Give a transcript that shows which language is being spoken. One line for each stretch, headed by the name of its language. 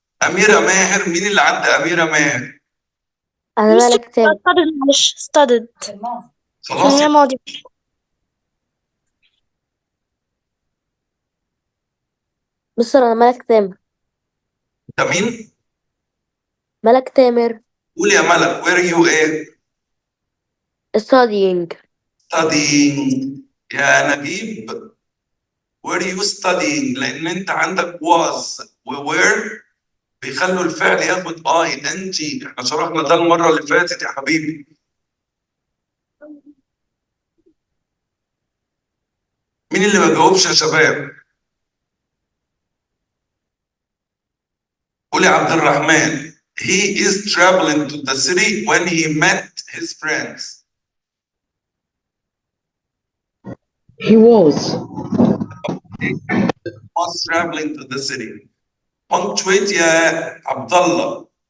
Arabic: أميرة ماهر، مين اللي عدى أميرة ماهر؟ أنا مالك تاني.
English: studied مش studied.
Arabic: خلاص هي ماضي. مستر أنا مالك تامر. أنت مين؟ مالك تامر. قول يا ملك.
English: Were you إيه؟ studying. studying.
Arabic: يا نجيب
English: were you studying؟
Arabic: لأن أنت عندك was و were بيخلوا الفعل ياخد ing. احنا شرحنا ده المرة اللي فاتت يا حبيبي. مين اللي ما جاوبش يا شباب؟ قول يا عبد الرحمن.
English: He is traveling to the city when he met his friends. He was. Was traveling to the city.
Arabic: Punctuate يا عبد الله.